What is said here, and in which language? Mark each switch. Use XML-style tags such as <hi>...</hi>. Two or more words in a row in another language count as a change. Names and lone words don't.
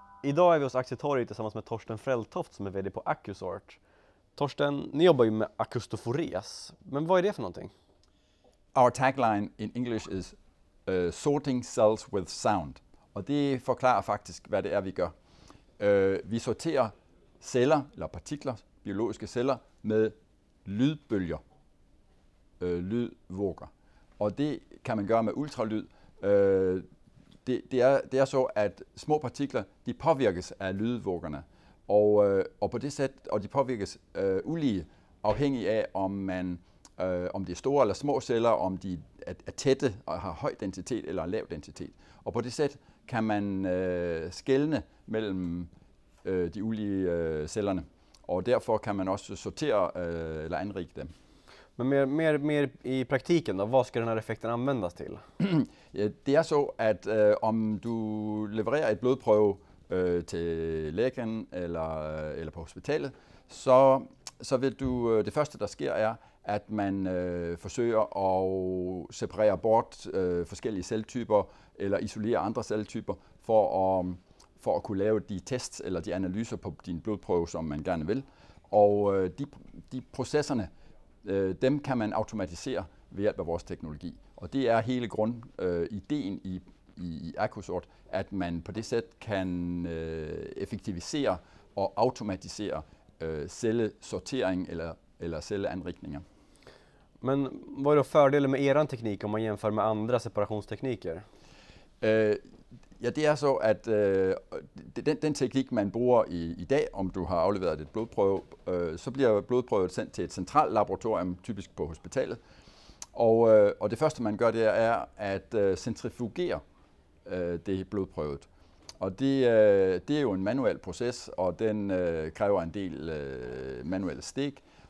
<sv>Idag är vi hos Aktietorget tillsammans med Torsten Fälttoft som är vd på Accusort. Torsten, ni jobbar ju med akustofores, men vad är det för någonting?</sv> <en>Our tagline in English is sorting cells with sound.</en> <da>Og det forklarer faktisk, hvad det er, vi gør. Vi sorterer celler, eller partikler, biologiske celler, med lydbølger, lydvåger. Og det kan man gøre med ultralyd. Det er så, at små partikler, de påvirkes af lydvågerne. Og på det sæt, og de påvirkes ulige, afhængig af, om det er store eller små celler, om de er tætte og har høj densitet eller lav densitet. Og på det sæt kan man skelne mellem de ulige cellerne. Og derfor kan man også sortere eller anrike dem.</da> <sv>Men mer i praktiken då, vad ska den här effekten användas till?</sv> <da>Ja, det er så, at om du levererer et blodprøve til lægen eller på hospitalet, så vil du, det første der sker er, at man forsøger at separere bort forskellige celletyper eller isolere andre celletyper for at kunne lave de tests eller de analyser på din blodprøve, som man gerne vil. Og de processerne, dem kan man automatisere ved hjælp af vores teknologi. Og det er hele grundideen i Accusort, at man på det sæt kan effektivisere og automatisere cellesortering eller celleanrikninger.</da> <sv>Men vad är då fördelen med eran teknik om man jämför med andra separationstekniker?</sv> <da>Ja, det er så, at den teknik, man bruger i dag, om du har afleveret et blodprøve, så bliver blodprøvet sendt til et centralt laboratorium, typisk på hospitalet. Og det første, man gør, det er at centrifugere det blodprøvet. Og det er jo en manuel proces, og den kræver en del manuelle stik.</da>